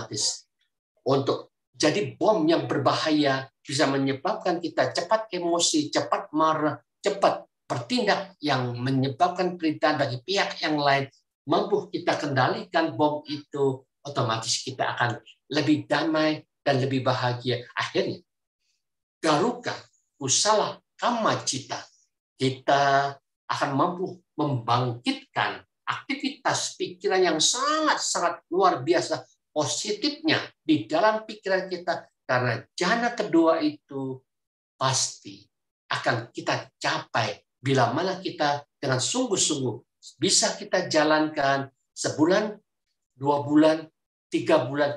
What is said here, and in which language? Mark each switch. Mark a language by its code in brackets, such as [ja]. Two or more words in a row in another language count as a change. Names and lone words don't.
[id] Otomatis untuk jadi bom yang berbahaya, bisa menyebabkan kita cepat emosi, cepat marah, cepat bertindak yang menyebabkan penderitaan bagi pihak yang lain. Mampu kita kendalikan bom itu, otomatis kita akan lebih damai dan lebih bahagia. Akhirnya, [pi] garuka, kusala, kama cita, [id] kita akan mampu membangkitkan aktivitas pikiran yang sangat-sangat luar biasa positifnya di dalam pikiran kita, karena jana kedua itu pasti akan kita capai bila mana kita dengan sungguh-sungguh bisa kita jalankan sebulan, 2 bulan, 3 bulan.